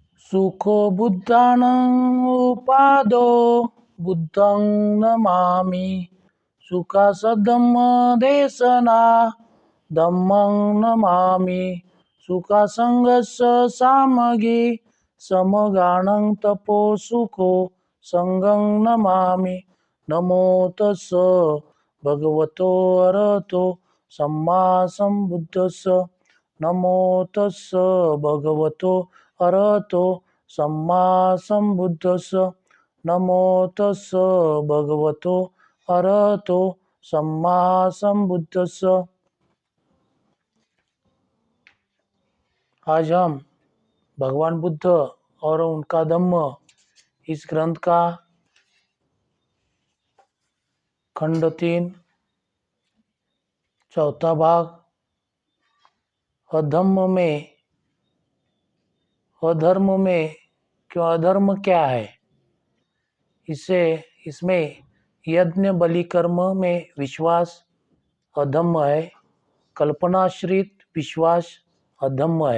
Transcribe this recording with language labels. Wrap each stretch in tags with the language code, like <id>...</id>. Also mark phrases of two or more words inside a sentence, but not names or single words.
<pi>सुखो बुद्धानं उपादो बुद्धं नमामि। सुखासधम्मदेशना धम्मं नमामि। सुखासङ्गस्य सामगी समगानं तपो सुखो संगं नमामि। नमो तस्स भगवतो अरहतो सम्मा सम्बुद्धस्स। नमो तस्स भगवतो अरहतो सम्मा सम्बुद्धस्स। नमो तस्स भगवतो अरहतो सम्मा सम्बुद्धस्स।</pi> <hi>आज हम भगवान बुद्ध और उनका धम्म इस ग्रंथ का खंड 3 चौथा भाग अधर्म में क्यों अधर्म क्या है, इसमें यज्ञ बलि कर्म में विश्वास अधम्म है, कल्पनाश्रित विश्वास अधम्म है।</hi>